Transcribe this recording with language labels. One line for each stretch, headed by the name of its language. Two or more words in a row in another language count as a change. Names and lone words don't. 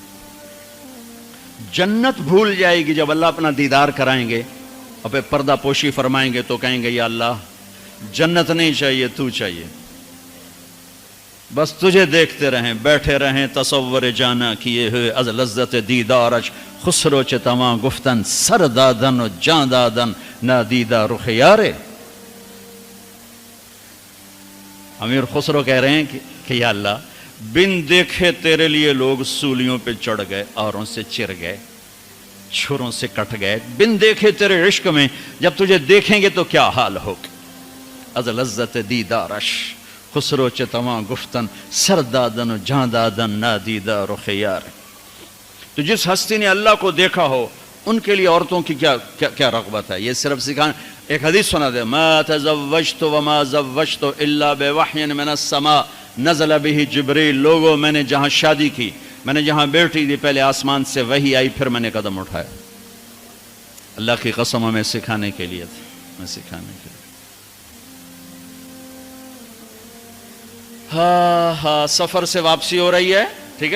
Urdu: جنت بھول جائے گی جب اللہ اپنا دیدار کرائیں گے اور پھر پردہ پوشی فرمائیں گے, تو کہیں گے یا اللہ جنت نہیں چاہیے, تو چاہیے, بس تجھے دیکھتے رہیں, بیٹھے رہیں تصور جانا کیے ہوئے
Persian: از لذت دیدارش, خسرو چ تمام گفتن سر دادن و جان دادن نادیدہ رخ یارے.
Urdu: امیر خسرو کہہ رہے ہیں کہ یا اللہ بن دیکھے تیرے لیے لوگ سولیوں پہ چڑھ گئے, اوروں سے چر گئے, چھروں سے کٹ گئے. بن دیکھے تیرے عشق میں جب تجھے دیکھیں گے تو کیا حال ہوگا.
Persian: از لذت دیدارش خسرو چ تمام گفتن سر دادن و جان دادن نادیدہ رخ یار.
Urdu: تو جس ہستی نے اللہ کو دیکھا ہو ان کے لیے عورتوں کی کیا رغبت ہے. یہ صرف سکھانا. ایک حدیث سنا دے,
Arabic: ما تزوجت وما زوجت الا بوحی من السماء نزل به جبریل.
Urdu: لوگوں میں نے جہاں شادی کی, میں نے جہاں بیٹی دی, پہلے آسمان سے وحی آئی, پھر میں نے قدم اٹھایا. اللہ کی قسم ہمیں سکھانے کے لیے تھا, ہمیں سکھانے کے لیے. ہاں سفر سے واپسی ہو رہی ہے, ٹھیک ہے.